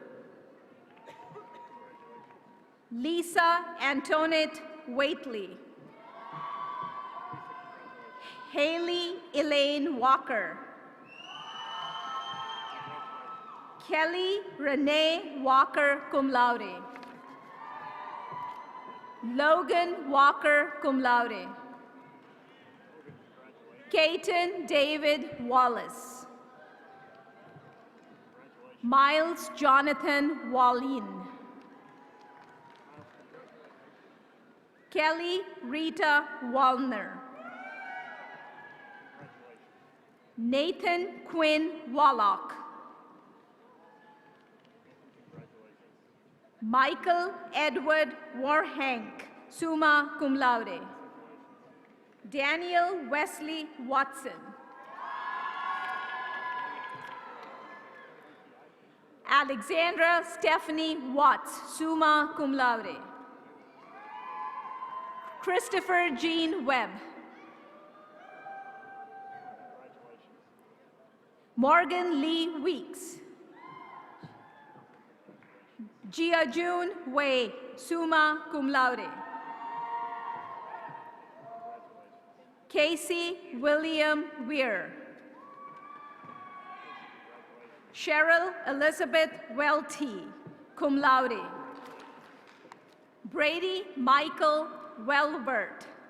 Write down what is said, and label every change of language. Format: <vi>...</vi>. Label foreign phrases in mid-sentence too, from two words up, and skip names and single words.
<en>Lisa Antoinette Waitley. Haley Elaine Walker. Kelly Renee Walker,</en> <la>cum laude.</la> <en>Logan Walker,</en> <la>cum laude.</la> <en>Caton David Wallace. Miles Jonathan Wallin. Kelly Rita Wallner. Nathan Quinn Wallach. Michael Edward Warhank,</en> <la>summa cum laude.</la> <en>Daniel Wesley Watson. Alexandra Stephanie Watts,</en> <la>summa cum laude.</la> <en>Christopher Jean Webb. Morgan Lee Weeks. Jia-Jun Wei,</en> <la>summa cum laude.</la> <en>Casey William Weir. Cheryl Elizabeth Welty,</en> <la>cum laude.</la> <en>Brady Michael Welbert.</en>